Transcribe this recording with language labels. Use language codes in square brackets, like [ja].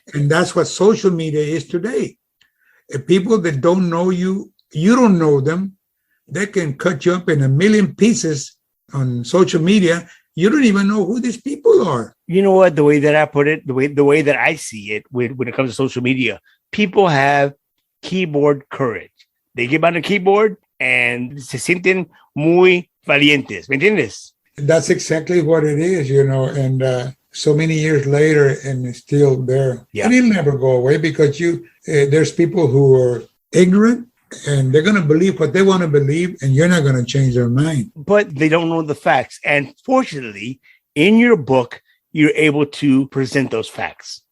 [en] And that's what social media is today. People that don't know you, you don't know them, they can cut you up in a million pieces on social media. You don't even know who these people are. You know what? The way that I put it, the way that I see it when it comes to social media, people have keyboard courage. They get on the keyboard and [es] se sienten muy valientes. ¿Me entiendes? [en] That's exactly what it is, and so many years later, and it's still there. Yeah. And it'll never go away because there's people who are ignorant and they're going to believe what they want to believe, and you're not going to change their mind. But they don't know the facts. And fortunately, in your book, you're able to present those facts.